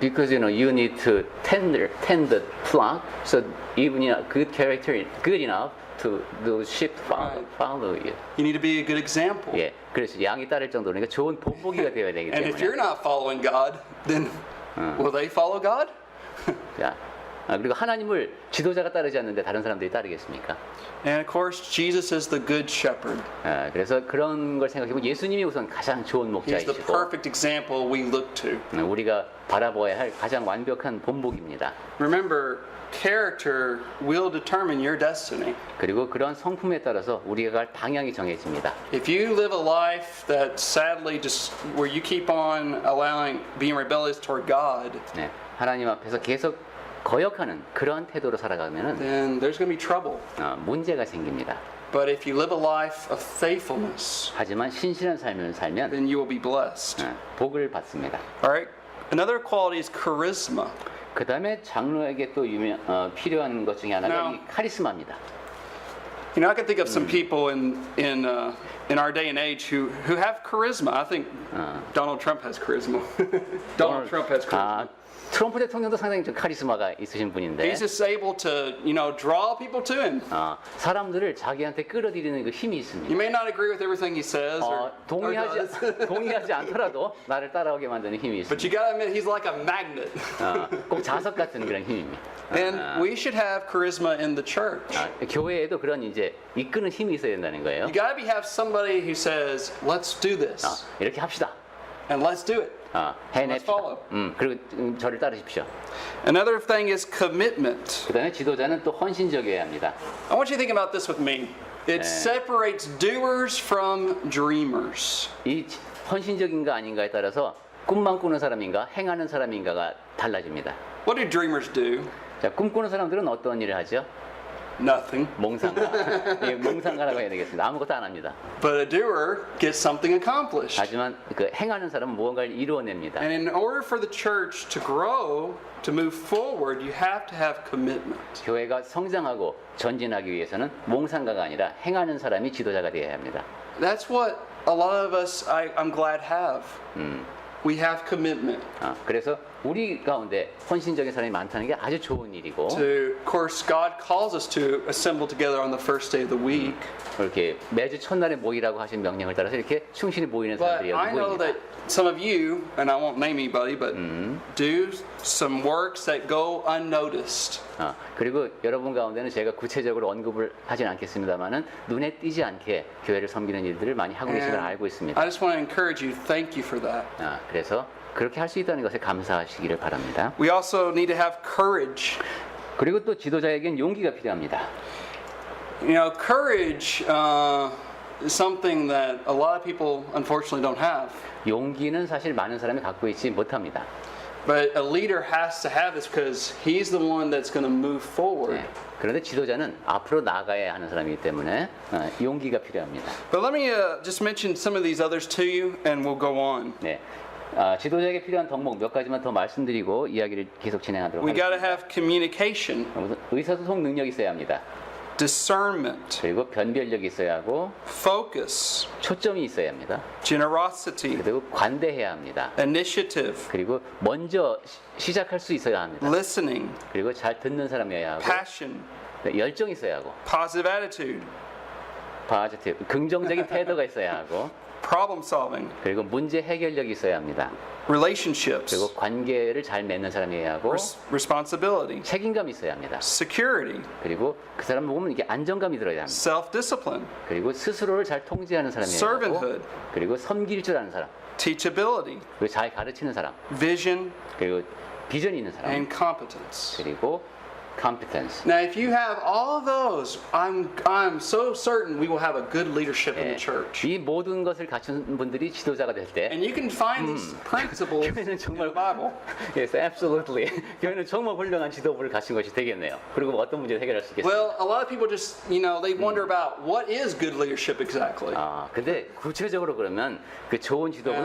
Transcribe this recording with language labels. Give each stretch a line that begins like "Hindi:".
English: Because you need to tend the flock, so even good character is good enough to the sheep follow you. You need to be a good example.
Korean: 예, 그래서 양이 따를 정도니까 좋은 본보기가 되어야 되기
English: And if you're
Korean: 때문에.
English: not following God, then will they follow God?
Korean: 자, 그리고 하나님을 지도자가 따르지 않는데 다른 사람들이 따르겠습니까?
English: And of course, Jesus is the good shepherd.
Korean: 그래서 그런 걸 생각해보면 예수님이 우선 가장 좋은
English: He's the
Korean: 목자이시고
English: perfect example we look to.
Korean: 우리가 바라보아야 할 가장 완벽한 본보기입니다.
English: Remember, character will determine your destiny.
Korean: 그리고 그런 성품에 따라서 우리가 갈 방향이 정해집니다.
English: If you live a life that sadly just where you keep on being rebellious toward God,
Korean: 네, 하나님 앞에서 계속 거역하는 그런 태도로 살아가면은
English: then there's going to be trouble.
Korean: 문제가 생깁니다.
English: But if you live a life of faithfulness,
Korean: 하지만 신실한 삶을 살면
English: then you will be blessed.
Korean: 복을 받습니다.
English: All right? Another quality is charisma.
Korean: 그 다음에 장로에게 또 필요한 것 중에 하나가
English: Now,
Korean: 이 카리스마입니다.
English: You know, I can think of some people in our day and age who have charisma. I think Donald Trump has charisma. Donald Trump has charisma.
Korean: 아, 트럼프 대통령도 상당히 좀 카리스마가 있으신 분인데
English: He's just able to, draw people to him.
Korean: 사람들을 자기한테 끌어들이는 그 힘이 있습니다.
English: You may not agree with everything he says, or does,
Korean: 동의하지 않더라도 나를 따라오게 만드는 힘이
English: but
Korean: 있습니다.
English: you gotta admit he's like a magnet.
Korean: 꼭 자석 같은 그런 힘입니다.
English: And we should have charisma in the church.
Korean: 교회에도 그런 이제 이끄는 힘이 있어야 된다는 거예요.
English: You gotta have somebody who says, "Let's do this,"
Korean: 이렇게 합시다.
English: and let's do it.
Korean: 해냅시다.
English: follow.
Korean: 그리고 저를 따르십시오.
English: Another thing is commitment.
Korean: 그다음에 지도자는 또 헌신적이어야 합니다.
English: I want you to think about this with me. It separates doers from dreamers.
Korean: 이 헌신적인가 아닌가에 따라서 꿈만 꾸는 사람인가 행하는 사람인가가 달라집니다.
English: What do dreamers do?
Korean: 자, 꿈꾸는 사람들은 어떤 일을 하죠?
English: Nothing.
Korean: 몽상가. 예, 몽상가라고 해야 되겠습니다. 아무것도 안 합니다.
English: But a doer gets something accomplished.
Korean: 하지만 그 행하는 사람은 무언가를 이루어냅니다.
English: And in order for the church to grow, to move forward, you have to have commitment.
Korean: 교회가 성장하고 전진하기 위해서는 몽상가가 아니라 행하는 사람이 지도자가 되어야 합니다.
English: That's what a lot of us, I'm glad, have. We have commitment.
Korean: 그래서 우리 가운데 헌신적인 사람이 많다는 게 아주 좋은 일이고
English: Of course, God calls us to assemble together on the first day of the week.
Korean: 이렇게 매주 첫날에 모이라고 하신 명령을 따라서 이렇게 충실히 모이는
English: But
Korean: 사람들이
English: I
Korean: 여기
English: know
Korean: 모입니다.
English: that some of you, and I won't name anybody, but do some works that go unnoticed.
Korean: 그리고 여러분 가운데는 제가 구체적으로 언급을 하진 않겠습니다만은 눈에 띄지 않게 교회를 섬기는 일들을 많이 하고 계신 걸
English: And
Korean: 알고 있습니다.
English: I just want to encourage you, thank you for that.
Korean: 그래서 그렇게 할 수 있다는 것에 감사하시기를 바랍니다.
English: We also need to have courage.
Korean: 그리고 또 지도자에겐 용기가 필요합니다.
English: You know, courage is something that a lot of people unfortunately don't have.
Korean: 용기는 사실 많은 사람이 갖고 있지 못합니다.
English: But a leader has to have this because he's the one that's going to move forward.
Korean: 그런데 지도자는 앞으로 나가야 하는 사람이기 때문에 용기가 필요합니다.
English: But let me just mention some of these others to you, and we'll go on.
Korean: 네, 지도자에게 필요한 덕목 몇 가지만 더 말씀드리고 이야기를 계속 진행하도록
English: We got to
Korean: 하겠습니다.
English: have communication,
Korean: 우선 의사소통 능력이 있어야 합니다.
English: discernment,
Korean: 그리고 변별력이 있어야 하고
English: focus,
Korean: 초점이 있어야 합니다.
English: generosity,
Korean: 그리고 관대해야 합니다.
English: initiative,
Korean: 그리고 먼저 시작할 수 있어야 합니다.
English: listening,
Korean: 그리고 잘 듣는 사람이어야 하고
English: passion,
Korean: 열정이 있어야 하고
English: positive attitude,
Korean: 포지티브 긍정적인 태도가 있어야 하고
English: problem solving,
Korean: 그리고 문제 해결력이 있어야 합니다.
English: relationships,
Korean: 그리고 관계를 잘 맺는 사람이어야 하고
English: responsibility,
Korean: 책임감이 있어야 합니다.
English: security,
Korean: 그리고 그 사람 보면 이게 안정감이 들어야 합니다.
English: self-discipline,
Korean: 그리고 스스로를 잘 통제하는 사람이어야 하고
English: servanthood,
Korean: 그리고 섬길 줄 아는 사람
English: teachability,
Korean: 그리고 잘 가르치는 사람
English: vision,
Korean: 그리고 비전이 있는 사람
English: and competence.
Korean: 그리고 competence.
English: Now, if you have all of those, I'm so certain we will have a good leadership in the church.
Korean: 이 모든 것을 갖춘 분들이 지도자가 될 때
English: And you can find these principles in
Korean: 교회는 정말
English: Bible. Yes, absolutely.
Korean: 교회는 정말 훌륭한 지도부를 갖춘 것이 되겠네요. 그리고 어떤 문제를 해결할 수 있겠어요?
English: Well, a lot of people just, they wonder about what is good leadership exactly.
Korean: 근데 구체적으로 그러면 그 좋은 지도부는